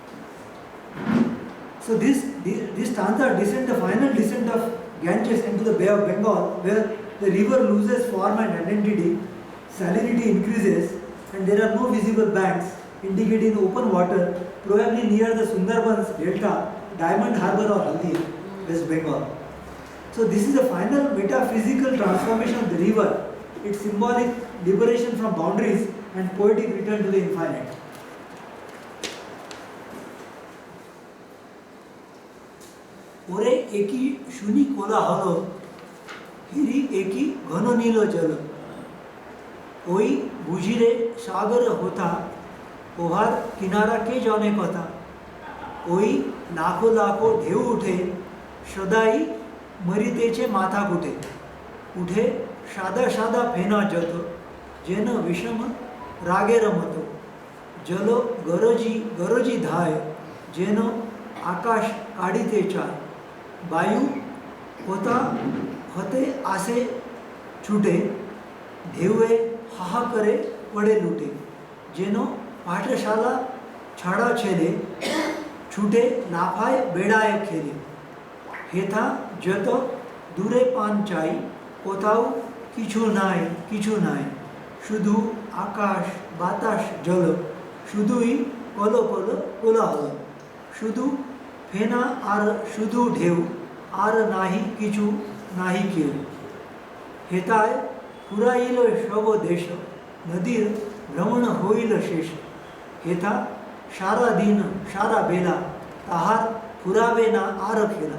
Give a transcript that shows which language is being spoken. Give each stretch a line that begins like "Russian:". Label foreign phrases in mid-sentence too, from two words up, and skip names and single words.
English: So this stanza descent, the final descent of Ganges into the Bay of Bengal, where the river loses form and identity, salinity increases, and there are no visible banks, indicating open water, probably near the Sundarbans Delta, Diamond Harbour or Haldi, West Bengal. So this is the final metaphysical transformation of the river, its symbolic liberation from boundaries and poetic return to the infinite.
Bangla: ওরে একি শুনি কোলা হলো হেরি একি ঘন নীল জল ওই বুঝি রে সাগর হোথা ওহার কিনারা কে জানে কথা ওই লাখো লাখো ঢেউ উঠে সদাই মরিতেছে মাথা কুটে উঠে সাদা সাদা ফেনা যত যেন বিষম রাগের মত জল গরজি গরজি ধায় যেন আকাশ কাড়িতে চায় বায়ু হোথা হতে আসে ছুটে ঢেউয়ে হাহা করে পড়ে লুটে যেন পাঠশালা ছাড়া ছেলে ছুটে লাফায় বেড়ায় খেলে হেথা যত দূরে পানে চাই কোথাও কিছু নাই শুধু আকাশ বাতাস জল শুধুই কলো কলো কোলাহল শুধু ফেনা আর শুধু ঢেউ, আর নাহি কিছু নাহি কেউ। হেতায় ফুরাইল সব দেশ, নদীর ভ্রমণ হইল শেষ। হেথা সারা দিন সারা বেলা, তাহার ফুরাবে না আর খেলা।